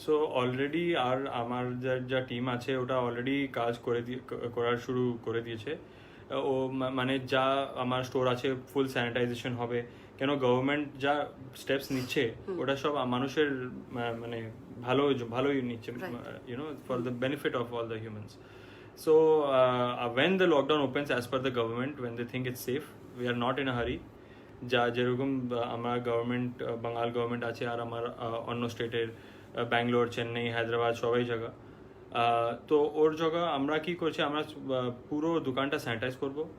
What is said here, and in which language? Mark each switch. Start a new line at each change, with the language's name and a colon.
Bangla: So already আর আমার যা team আছে ওটা অলরেডি কাজ করার শুরু করে দিয়েছে। ও মানে যা আমার স্টোর আছে ফুল স্যানিটাইজেশন হবে, কেন গভর্নমেন্ট যা স্টেপস নিচ্ছে ওটা সব মানুষের মানে ভালোই নিচ্ছে,
English: You know, for the benefit of all the humans. So when the lockdown opens as per the government, when they think it's safe, we are not in a hurry.
Bangla: যা যেরকম আমার গভর্নমেন্ট, বাঙাল গভর্নমেন্ট আছে আর আমার অন্য স্টেটের ব্যাঙ্গালোর, চেন্নাই, হায়দ্রাবাদ সবাই জায়গা, তো ওর জায়গা আমরা কি করছি, আমরা পুরো দোকানটা স্যানিটাইজ করব।